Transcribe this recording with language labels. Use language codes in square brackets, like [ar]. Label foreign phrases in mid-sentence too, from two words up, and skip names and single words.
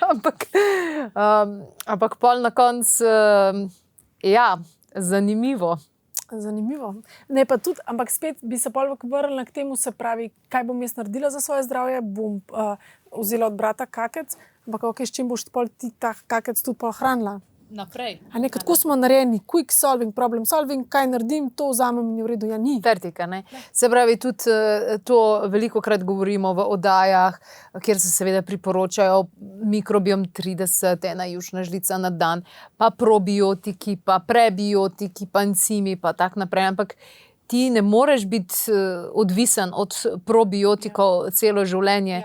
[sl] Ampak pol na koncu, zanimivo. Zanimivo. Ne, pa tudi, ampak spet bi se pol vrnila k temu, se pravi, kaj bom jaz naredila za svoje zdravje, bom vzela od brata kakec, ampak s čim boš pol ti ta kakec tudi pol hranila. Naprej. Kako smo narejeni, [en] quick solving, problem solving, [sl] kaj naredim, to vzamem in je v redu, ni. Vertika, ne. Se pravi, tudi to velikokrat govorimo v oddajah, kjer se seveda priporočajo mikrobiom 30, ena jušna žlica na dan, pa probiotiki, pa prebiotiki, pa encimi, pa tak naprej, ampak ti ne moreš biti odvisen od probiotikov celo življenje.